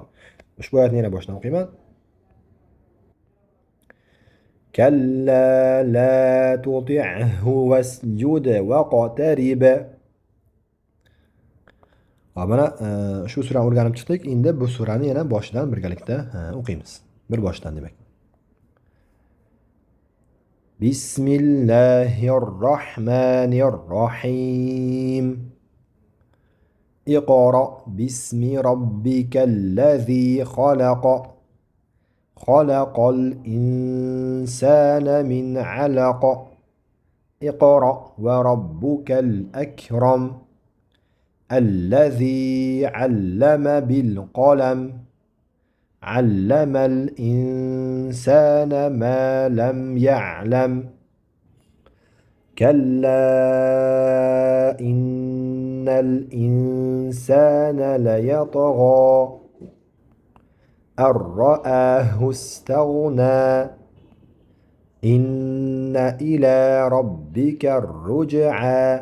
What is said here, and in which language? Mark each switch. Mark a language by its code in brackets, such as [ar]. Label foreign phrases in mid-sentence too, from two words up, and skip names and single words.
[uz] Ushbu oyatni yana boshdan o'qiyman. [ar] كلا لا تطعه واسجد واقترب. [uz] Mana ushbu surani o'rganib chiqdik. Endi bu surani yana boshidan birgalikda o'qiymiz. Bir boshdan demak. [ar] Bismillahirrahmanirrahim. اقرأ باسم ربك الذي خلق. خلق الإنسان من علق. اقرأ وربك الأكرم. الذي علم بالقلم. علم الإنسان ما لم يعلم كلا إن الإنسان ليطغى أن رآه استغنى إن إلى ربك الرجعى